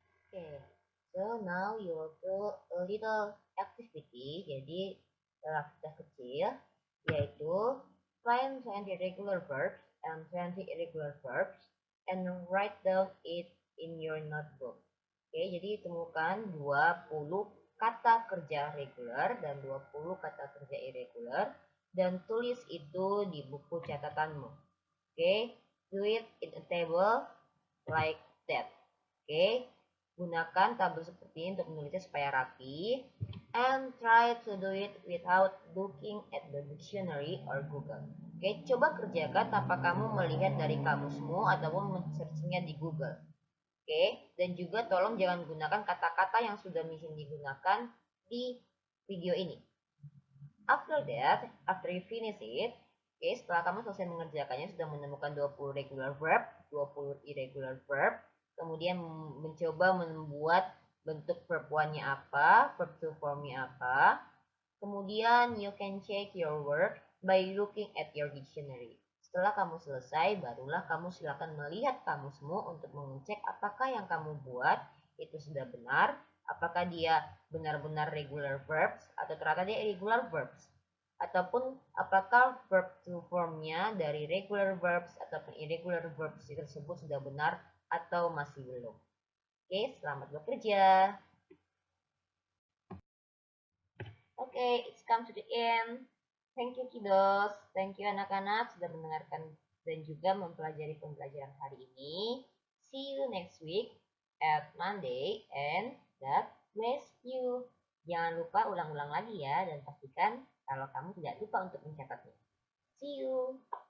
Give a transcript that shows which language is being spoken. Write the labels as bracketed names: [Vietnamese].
[English] Oke. So now you will do a little activity, jadi aktivitas kecil, yaitu find 20 regular verbs and 20 irregular verbs and write down it in your notebook. [Indonesian] Oke, jadi temukan 20 kata kerja regular dan 20 kata kerja irregular dan tulis itu di buku catatanmu. [English] Oke, do it in a table like that. [Indonesian] Oke, gunakan tabel seperti ini untuk menulisnya supaya rapi. [English] And try to do it without looking at the dictionary or Google. [Indonesian] Oke, coba kerjakan tanpa kamu melihat dari kamusmu ataupun men-searchingnya di Google. Oke, dan juga tolong jangan gunakan kata-kata yang sudah mungkin digunakan di video ini. After that, after you finish it, oke, setelah kamu selesai mengerjakannya, sudah menemukan 20 regular verb, 20 irregular verb, kemudian mencoba membuat bentuk verb one-nya apa, verb to form-nya apa. [English] Kemudian you can check your work by looking at your dictionary. [Indonesian] Setelah kamu selesai, barulah kamu silakan melihat kamusmu untuk mengecek apakah yang kamu buat itu sudah benar, apakah dia benar-benar regular verbs atau ternyata dia irregular verbs. Ataupun apakah verb to form-nya dari regular verbs ataupun irregular verbs tersebut sudah benar atau masih belum. Oke, selamat bekerja. [English] Oke, it's come to the end. Thank you kiddos. [Indonesian] Thank you anak-anak sudah mendengarkan dan juga mempelajari pembelajaran hari ini. [English] See you next week at Monday and God bless you. [Indonesian] Jangan lupa ulang-ulang lagi ya dan pastikan kalau kamu tidak lupa untuk mencatatnya. See you.